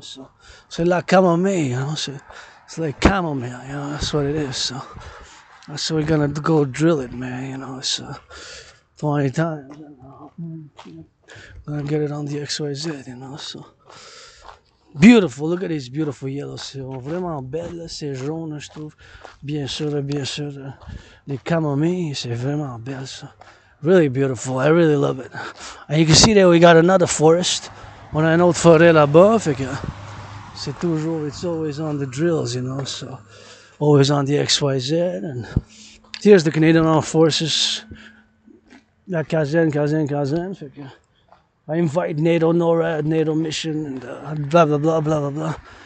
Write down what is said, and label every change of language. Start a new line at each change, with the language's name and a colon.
English: So la chamomile, you know? So it's like chamomile, you know? That's what it is. So we're gonna go drill it, man, you know? It's 20 times. Gonna get it on the XYZ, you know? So beautiful, look at these beautiful yellows.
French: C'est vraiment belles, là. C'est jaune, je trouve. Bien sûr. Les camomilles, c'est vraiment belle, ça.
English: Really beautiful, I really love it. And you can see that we got another forest.
French: On a une autre forêt là-bas, fait que
English: it's always on the drills, you know, so always on the XYZ. And here's the Canadian Armed Forces.
French: La caserne, fait que
English: I invite NATO, NORAD, NATO mission, and blah, blah, blah, blah, blah, blah.